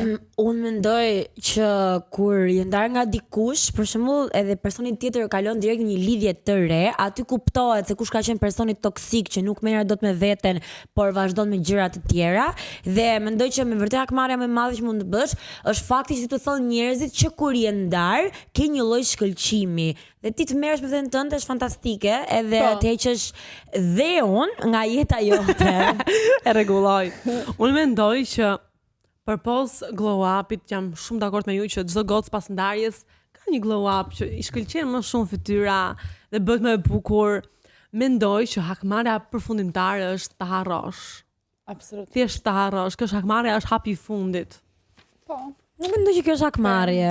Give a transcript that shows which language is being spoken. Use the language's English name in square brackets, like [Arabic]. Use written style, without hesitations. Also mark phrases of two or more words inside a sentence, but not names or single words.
[Albanian] Unë mendoj që kur je ndar nga dikush, për shembull, edhe personi tjetër kalon direkt një lidhje të re, aty kuptohet se kush ka qenë personi toksik që nuk merr dot me veten, por vazhdon me gjëra të tjera, dhe mendoj që me vërtet hakmarrja më e madhe që mund të bësh është fakti që të thonë njerëzit që kur je ndar, ke një lloj shkëlqimi. Dhe ti të merresh me veten tënde është fantastike, edhe të heqësh dheun nga jeta jote. E rregulloj. Unë mendoj që përpos [English] glow up-it [Albanian] jam shumë dakord me ju që çdo gocë pas ndarjes ka një [English] glow up [Albanian] që i shkëlqen më shumë fytyra dhe bëhet më e bukur. Mendoj që hakmarrja përfundimtare është të harrosh. Absolutisht. Thjesht të harrosh, kjo hakmarrja është hapi i fundit. Po. Nuk mendoj që kjo është hakmarrje.